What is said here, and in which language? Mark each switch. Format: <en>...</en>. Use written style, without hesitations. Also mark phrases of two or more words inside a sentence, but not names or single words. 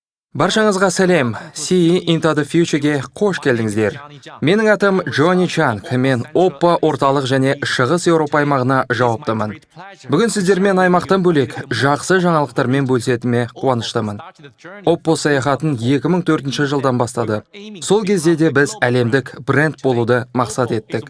<kk>Баршаңызға сәлем. See into the Future'ге қош келдіңіздер. Менің атым Джонни Чанг. Мен Oppo орталық және шығыс Еуропа аймағына жауаптымын. Бүгін сіздермен аймақтан бөлек жақсы жаңалықтармен бөлісетіме қуаныштымын. Oppo саяхатын 2004 жылдан бастады. Сол кезде де біз әлемдік бренд болуды мақсат еттік.</kk>